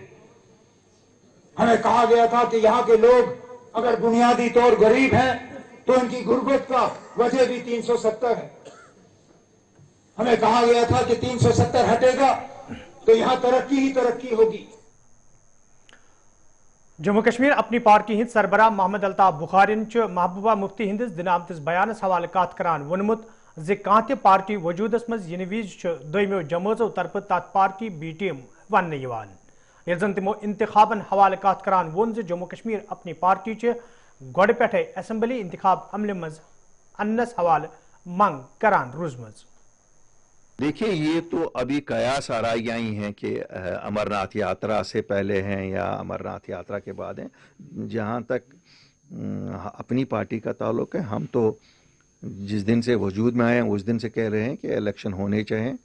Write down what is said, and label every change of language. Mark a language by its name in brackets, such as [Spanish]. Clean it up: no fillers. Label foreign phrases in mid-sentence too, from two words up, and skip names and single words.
[Urdu] ہمیں کہا گیا تھا کہ یہاں کے لوگ اگر بنیادی طور غریب ہیں تو ان کی غربت کا وجہ بھی 370 ہے. ہمیں کہا گیا تھا کہ 370 ہٹے گا تو یہاں ترقی ہی ترقی ہوگی. [Kashmiri] जम्मू कश्मीर अपनी पार्टी हिंद सरबराह मोहम्मद अल्ताफ बुखारिन महबूबा मुफ्ती हिंदिस दिन आमतिस बयानस हवाले कत करान वोनमुत ज कांत पार्टी वजूदस मज यिन विज दोमो जमातों तरफ तथ पार्टी [English] B team [Kashmiri] वन ये जन तमो इंतखाबन हवाले कत करान वोन ज जम्मू कश्मीर अपनी पार्टी गोड़ पे असम्बली इंतखाब अमल मज अन्नस हवाले मंग करान रोजमज। [Urdu] دیکھیے، یہ تو ابھی قیاس آرائیاں ہی ہیں کہ امرناتھ یاترا سے پہلے ہیں یا امرناتھ یاترا کے بعد ہیں. جہاں تک اپنی پارٹی کا تعلق ہے، ہم تو جس دن سے وجود میں آئے ہیں اس دن سے کہہ رہے ہیں کہ الیکشن ہونے چاہئیں.